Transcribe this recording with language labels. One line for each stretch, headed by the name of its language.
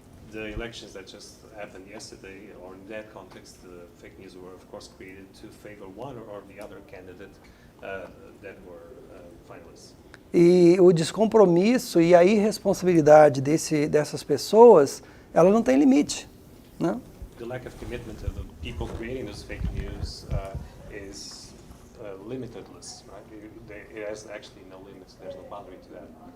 English: The elections that just happened yesterday, or in that context, the fake news were of course created to favor one or the other candidate that were finalists.
Portuguese: E o descompromisso e a irresponsabilidade dessas pessoas, ela não tem limite, né?
English: The lack of commitment of the people creating those fake news is limitless, right? It has actually no limits. There's no boundary to that.